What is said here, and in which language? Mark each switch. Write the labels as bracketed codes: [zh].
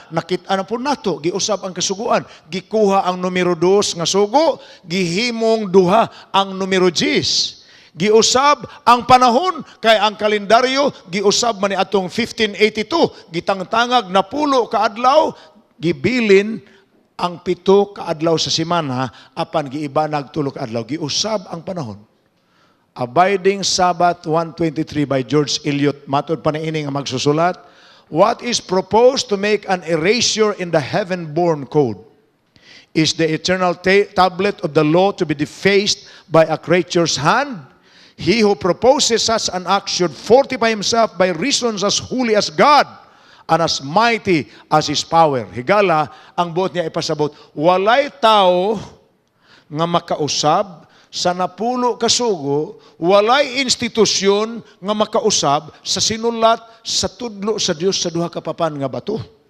[ceb] Nakita na po nato, giusab ang kasuguan. Gikuha ang numero 2 nga sugo, gihimong duha ang numero 10. Giusab ang panahon kay ang kalendaryo giusab man ni atong 1582, gitangtangag na pulo ka adlaw, gibilin ang 7 ka adlaw sa semana apan giiba nagtulo ka adlaw, giusab ang panahon. [en] Abiding Sabbath 123 by George Eliot, [ceb] matod pa niini nga magsusulat, [en] what is proposed to make an erasure in the heaven-born code is the eternal tablet of the law to be defaced by a creature's hand. He who proposes such an act should fortify himself by reasons as holy as God and as mighty as His power. [ceb] Higala, ang buot niya ipasabot, walay tao nga makausab sa napulo kasugo, walay institusyon nga makausab sa sinulat sa tudlo sa Dios sa duha ka papan nga bato.